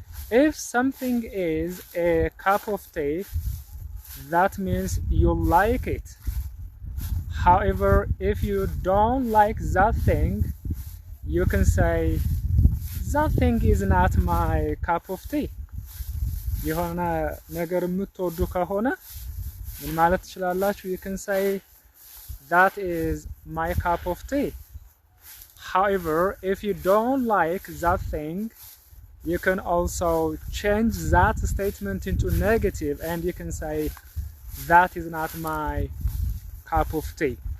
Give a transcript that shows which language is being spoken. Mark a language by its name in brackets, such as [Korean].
[English] If something is a cup of tea, that means you like it. However, if you don't like that thing, you can say that thing is not my cup of tea. [Amharic] የሆነ ነገር የምትወዱ ከሆነ ምን ማለት ትችላላችሁ? [English] You can say that is my cup of tea. However, if you don't like that thing, you can also change that statement into negative and you can say that is not my cup of tea.